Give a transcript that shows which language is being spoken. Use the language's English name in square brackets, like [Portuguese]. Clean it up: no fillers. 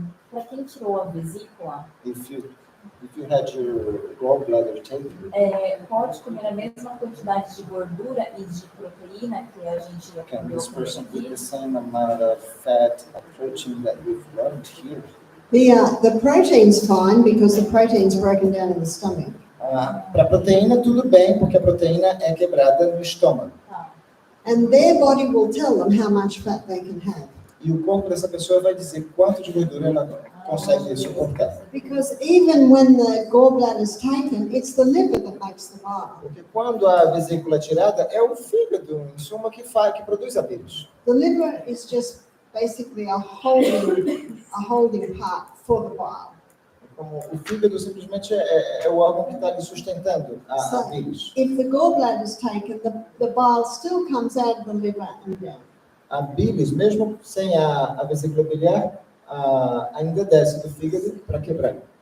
[Portuguese] Para quem tirou a vesícula, [English] If you had your gallbladder taken, [Portuguese] pode comer a mesma quantidade de gordura e de proteína que a gente já [English] can [Portuguese] comeu [English] this person [Portuguese] aqui? [English] eat the same amount of fat and protein that we've learned here? The protein's fine because the protein's broken down in the stomach. [Portuguese] Para a proteína, tudo bem, porque a proteína é quebrada no estômago. Tá. [English] And their body will tell them how much fat they can have. [Portuguese] E o corpo dessa pessoa vai dizer quanto de gordura ela consegue suportar. [English] Because even when the gallbladder is taken, it's the liver that makes the bile. [Portuguese] Porque quando a vesícula é tirada, é o fígado, em suma, que produz a bilis. [English] The liver is just basically a holding part for the bile. [Portuguese] Como o fígado simplesmente é o órgão que está ali sustentando a bilis. [English] If the gallbladder is taken, the bile still comes out of the liver and down. [Portuguese] A bilis, mesmo sem a vesícula biliar, ainda desce do fígado para quebrar.